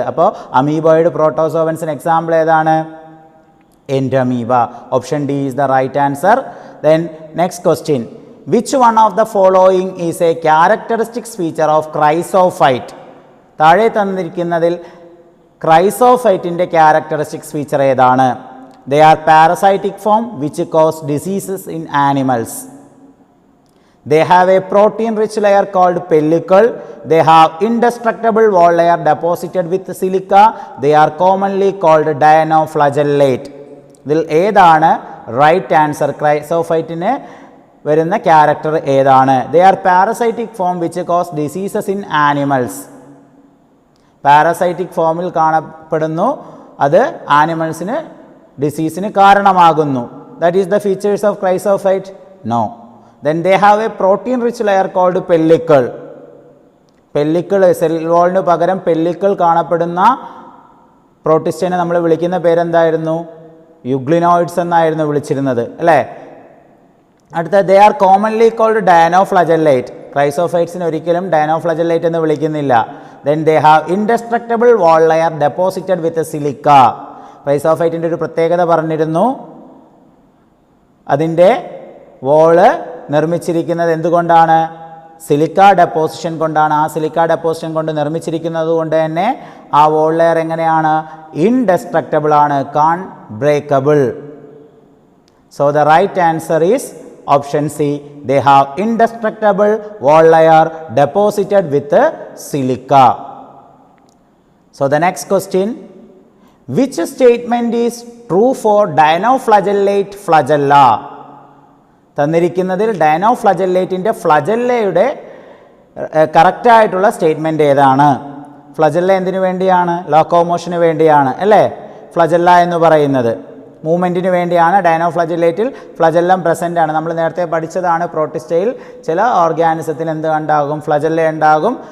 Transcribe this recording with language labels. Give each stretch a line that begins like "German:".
Malayalam: അപ്പോൾ amoeboid പ്രോട്ടോസോവൻസിന് example ഏതാണ്? Entamoeba.
English: Option D is the right answer. Then next question. Which one of the following is a characteristics feature of chrysophyte?
Malayalam: താഴെ തന്നിരിക്കുന്നതിൽ ക്രൈസോഫൈറ്റിൻ്റെ characteristics feature ഏതാണ്?
English: They are parasitic form which cause diseases in animals. They have a protein-rich layer called pellicle. They have indestructible wall layer deposited with silica. They are commonly called dinoflagellate.
Malayalam: ഇതിൽ ഏതാണ് right answer? ക്രൈസോഫൈറ്റിന് വരുന്ന character ഏതാണ്?
English: They are parasitic form which cause diseases in animals.
Malayalam: Parasitic ഫോമിൽ കാണപ്പെടുന്നു. അത് ആനിമൽസിന് ഡിസീസിന് കാരണമാകുന്നു.
English: That is the features of chrysophyte? No. Then they have a protein rich layer called pellicle.
Malayalam: Pellicle, cell വാളിന് പകരം pellicle കാണപ്പെടുന്ന പ്രോട്ടിസ്റ്റിനെ നമ്മൾ വിളിക്കുന്ന പേരെന്തായിരുന്നു? യുഗ്ലിനോയിഡ്സ് എന്നായിരുന്നു വിളിച്ചിരുന്നത് അല്ലേ? അടുത്ത
English: They are commonly called dinoflagellate.
Malayalam: ക്രൈസോഫൈറ്റ്സിന് ഒരിക്കലും ഡയനോഫ്ലജല്ലേറ്റ് എന്ന് വിളിക്കുന്നില്ല.
English: Then they have indestructible wall layer deposited with silica.
Malayalam: ക്രൈസോഫൈറ്റിൻ്റെ ഒരു പ്രത്യേകത പറഞ്ഞിരുന്നു. അതിൻ്റെ വോള് നിർമ്മിച്ചിരിക്കുന്നത് എന്തുകൊണ്ടാണ്? സിലിക്ക ഡെപ്പോസിഷൻ കൊണ്ടാണ്. ആ സിലിക്ക ഡെപ്പോസിഷൻ കൊണ്ട് നിർമ്മിച്ചിരിക്കുന്നത് കൊണ്ട് തന്നെ ആ വോൾ ലെയർ എങ്ങനെയാണ്? ഇൻഡെസ്ട്രക്റ്റബിൾ ആണ്,
English: Can't breakable. So the right answer is option C. They have indestructible wall layer deposited with silica. So the next question, which statement is true for dinoflagellate flagella?
Malayalam: തന്നിരിക്കുന്നതിൽ ഡൈനോഫ്ലജല്ലേറ്റിൻ്റെ ഫ്ലജല്ലയുടെ കറക്റ്റായിട്ടുള്ള സ്റ്റേറ്റ്മെൻറ്റ് ഏതാണ്? Flagella എന്തിനു വേണ്ടിയാണ്? ലോക്കോമോഷന് വേണ്ടിയാണ് അല്ലേ? ഫ്ലജല്ല എന്ന് പറയുന്നത് മൂവ്മെൻറ്റിന് വേണ്ടിയാണ്. ഡൈനോഫ്ലജല്ലേറ്റിൽ ഫ്ലജല്ലം പ്രസൻ്റ് ആണ്. നമ്മൾ നേരത്തെ പഠിച്ചതാണ്, പ്രോട്ടിസ്റ്റയിൽ ചില ഓർഗാനിസത്തിൽ എന്ത് ഉണ്ടാകും? ഫ്ലജല്ല ഉണ്ടാകും.